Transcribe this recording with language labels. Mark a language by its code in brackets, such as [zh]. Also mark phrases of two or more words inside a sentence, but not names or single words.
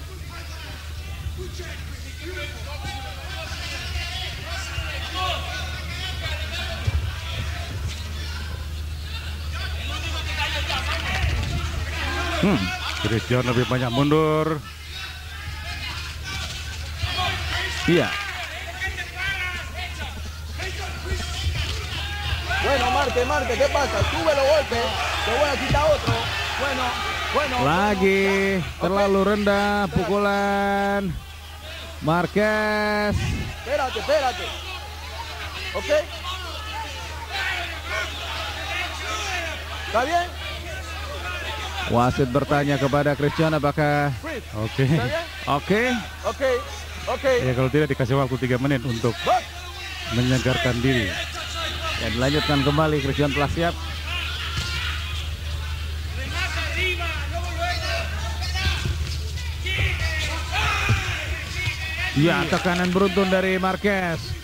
[id] Chris John lebih banyak mundur. Iya. [es] Bueno, marque, ¿qué pasa? Sube los golpes, te voy a quitar otro. Bueno. [id] Lagi terlalu rendah pukulan Marquez. [es] Espérate. ¿Ok? ¿Está bien? [id] Wasit bertanya kepada Chris John apakah Oke. [es] ¿Está bien? [id] oke. Ya, kalau tidak dikasih waktu 3 menit untuk Box. menyegarkan diri. Dan dilanjutkan kembali, Chris John telah siap. Ya, tekanan beruntun dari Marquez.